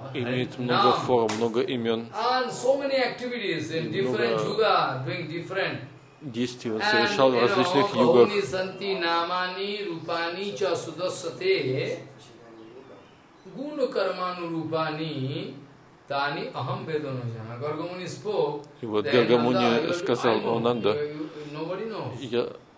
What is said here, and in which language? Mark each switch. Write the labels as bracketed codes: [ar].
[ru] имеет много форм, много имен. [en] And so many activities in different yuga, doing different. [ru] Действий он совершал в различных югах. [sa] Бахуни санти намани рупани часутасати. Гуну карману рупани тани ахам бедону жана. [en] Гаргамуни spoke. [ru] И вот Гаргамуни сказал, о Нанда. [en] Nobody knows.